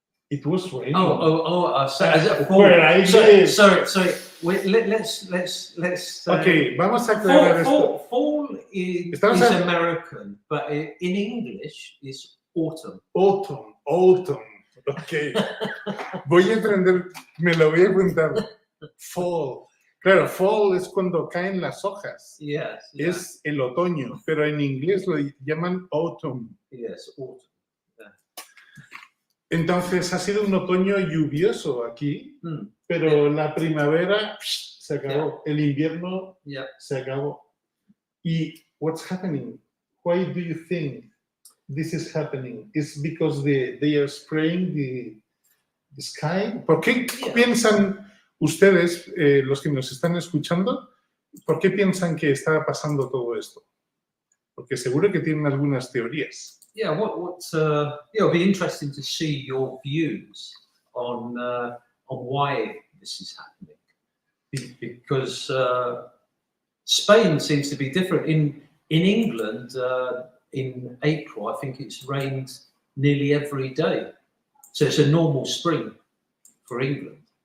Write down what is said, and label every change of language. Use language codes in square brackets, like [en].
[en] It was raining. Sorry. Wait, let's. [es] Okay, vamos a aclarar esto. [en] Fall is American, but in English is autumn. Autumn. Okay. [es] Voy a aprender, me lo voy a apuntar. Fall. Claro, fall es cuando caen las hojas. [en] Yes. [es] Es el otoño, pero en inglés lo llaman autumn. [en] Yes, autumn. [es] Entonces ha sido un otoño lluvioso aquí, pero la primavera se acabó, el invierno se acabó. [en] ¿Y what's happening? Why do you think this is happening? Is because they are spraying the sky? [es] ¿Por qué piensan ustedes, los que nos están escuchando, por qué piensan que está pasando todo esto? Porque seguro que tienen algunas teorías. [en] Yeah, it'll be interesting to see your views on why this is happening, because Spain seems to be different. In England, in April, I think it's rained nearly every day, so it's a normal spring for England.